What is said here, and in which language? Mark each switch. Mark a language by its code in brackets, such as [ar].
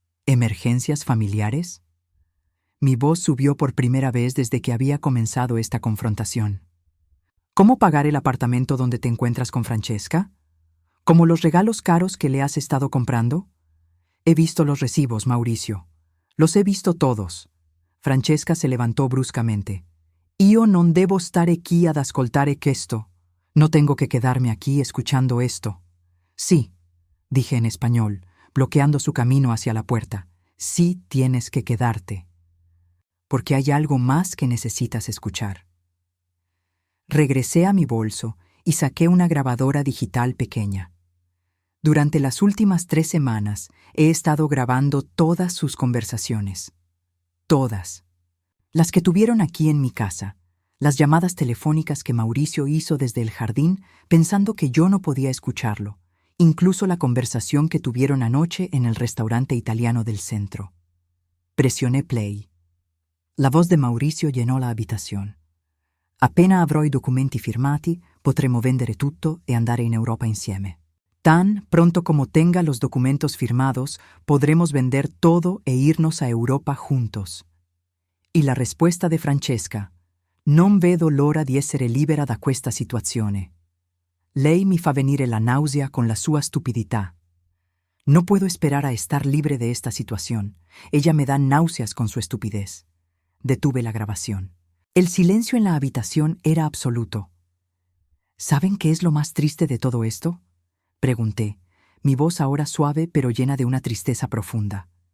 [es] ¿Emergencias familiares? Mi voz subió por primera vez desde que había comenzado esta confrontación. ¿Cómo pagar el apartamento donde te encuentras con Francesca? ¿Como los regalos caros que le has estado comprando? He visto los recibos, Mauricio. Los he visto todos. Francesca se levantó bruscamente. [it] «Io non devo stare qui ad ascoltare questo. [es] No tengo que quedarme aquí escuchando esto». «Sí», dije en español, bloqueando su camino hacia la puerta. «Sí tienes que quedarte. Porque hay algo más que necesitas escuchar». Regresé a mi bolso y saqué una grabadora digital pequeña. Durante las últimas 3 semanas he estado grabando todas sus conversaciones. Todas. Las que tuvieron aquí en mi casa, las llamadas telefónicas que Mauricio hizo desde el jardín pensando que yo no podía escucharlo, incluso la conversación que tuvieron anoche en el restaurante italiano del centro. Presioné play. La voz de Mauricio llenò la abitazione. [it] Appena avrò i documenti firmati, potremo vendere tutto e andare in Europa insieme. [es] Tan pronto como tenga los documentos firmados, podremos vender todo e irnos a Europa juntos. Y la respuesta de Francesca: [it] «Non vedo l'ora di essere libera da questa situazione. Lei mi fa venire la nausea con la sua stupidità. [es] No puedo esperar a estar libre de esta situación. Ella me da náuseas con su estupidez». Detuve la grabación. El silencio en la habitación era absoluto. ¿Saben qué es lo más triste de todo esto?, pregunté, mi voz ahora suave pero llena de una tristeza profunda.